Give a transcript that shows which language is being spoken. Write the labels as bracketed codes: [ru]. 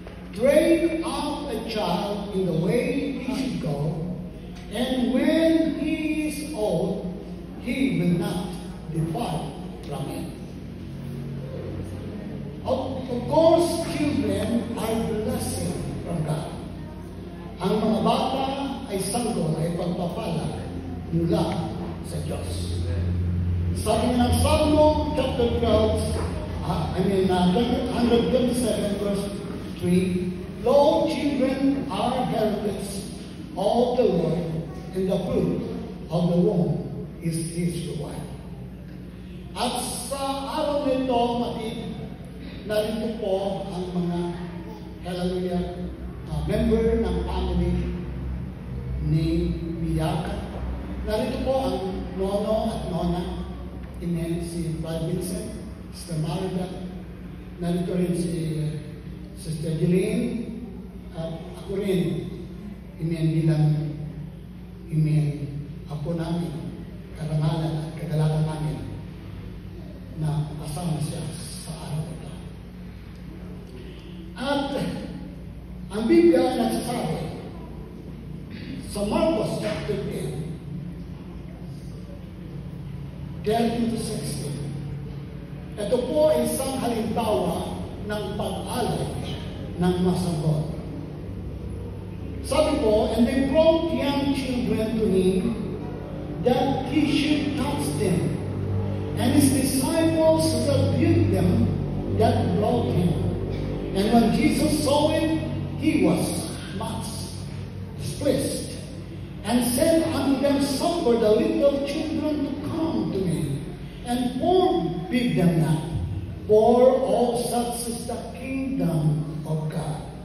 [en] Train up a child in the way he should go, and when he is old, he will not depart from it. Of course, children are blessing from God. [tl] Ang mga bata ay sanggol, ay pagpapala mula sa Diyos. Sabi ng [en] Psalm chapter 127 verse 3, Lo, children are heritage of the Lord, and the fruit of the womb is his reward. [tl] At sa araw nito, narito po ang mga hallelujah, member ng family ni Miyaka. Narito po ang nono at nona, amen, si Brad Vincent, Sister Marida, narito rin si Sister Jeline, at ako rin, amen, bilang, amen, apo namin, karangalan at kagalakan namin na kasama siya sa araw ito. At ang Biblia nagsasabi sa Marcos chapter 10, 13-16. Ito po ay isang halimbawa ng pag-alay ng masagot. Sabi po, [en] and they brought young children to him that he should touch them. And his disciples rebuked them that brought him. And when Jesus saw it, he was much displeased, and said unto them, Suffer the little children to come to me, and forbid them not, for all such is the kingdom of God.